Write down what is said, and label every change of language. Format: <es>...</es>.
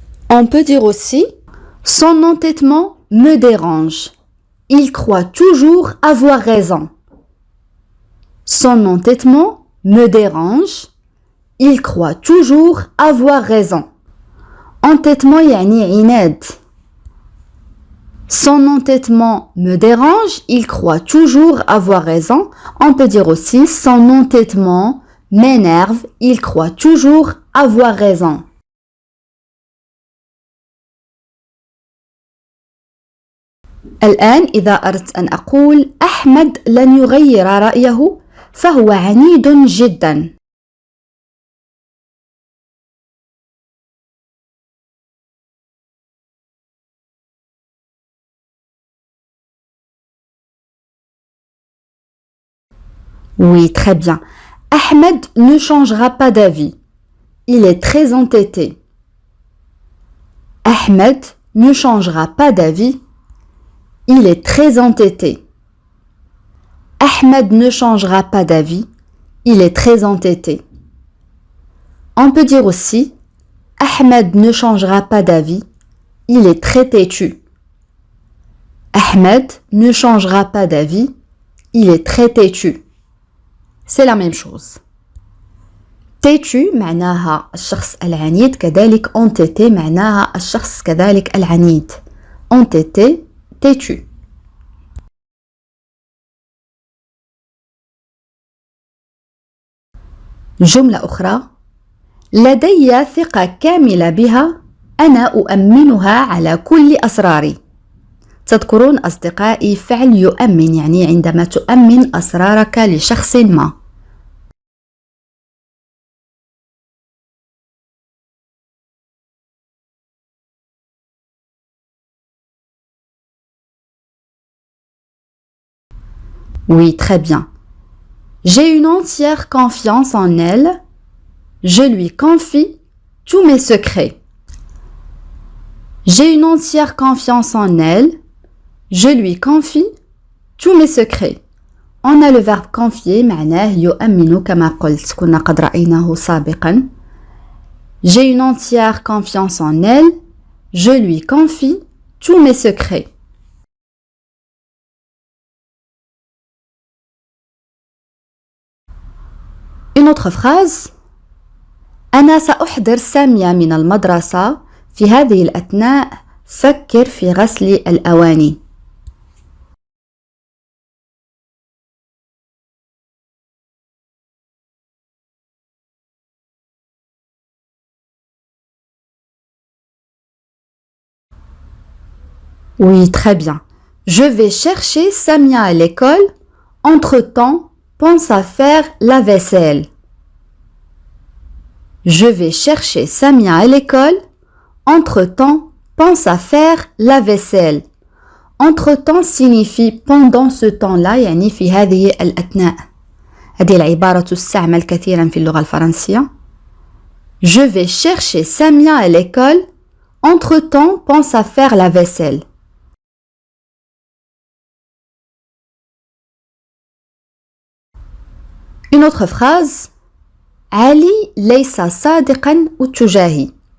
<fr>On peut dire aussi son entêtement me dérange. Il croit toujours avoir raison. Son entêtement me dérange. Il croit toujours avoir raison.</fr> <ar>Entêtement يعني عناد.</ar> <fr>Son entêtement me dérange, il croit toujours avoir raison. On peut dire aussi son entêtement m'énerve, il croit toujours avoir raison.</fr> <ar>الآن إذا أردت أن أقول أحمد لن يغير رأيه فهو عنيد جدا.</ar> <fr>Oui, très bien. Ahmed ne changera pas d'avis. Il est très entêté. Ahmed ne changera pas d'avis. Il est très entêté. Ahmed ne changera pas d'avis. Il est très entêté. On peut dire aussi Ahmed ne changera pas d'avis. Il est très têtu. Ahmed ne changera pas d'avis. Il est très têtu. C'est la même chose.</fr> <ar>têtu معناها الشخص العنيد، كذلك entêté معناها الشخص كذلك العنيد.</ar> <fr>entêté têtu.</fr> <ar>جملة أخرى. لدي ثقة كاملة بها، أنا أؤمنها على كل أسراري. تذكرون أصدقائي فعل يؤمن، يعني عندما تؤمن أسرارك لشخص ما.</ar> <fr>Oui, très bien. J'ai une entière confiance en elle. Je lui confie tous mes secrets. J'ai une entière confiance en elle. Je lui confie tous mes secrets. On a le verbe confier</fr> <ar>معناه يؤمن كما قلت كنا قد رأيناه سابقا.</ar> <fr>J'ai une entière confiance en elle. Je lui confie tous mes secrets. Une autre phrase.</fr> <ar>أنا سأحضر سامية من المدرسة. في هذه الأثناء فكر في غسل الأواني.</ar> <fr>Oui, très bien. Je vais chercher Samia à l'école. Entre-temps, pense à faire la vaisselle. Je vais chercher Samia à l'école. Entre-temps, pense à faire la vaisselle. Entre-temps signifie pendant ce temps-là</fr> <ar>يعني في هذه الأثناء. هذه العبارة تستعمل كثيرا في اللغة الفرنسية.</ar> <fr>Je vais chercher Samia à l'école. Entre-temps, pense à faire la vaisselle. Une autre phrase.</fr> <ar>علي ليس صادقا تجاهي.</ar>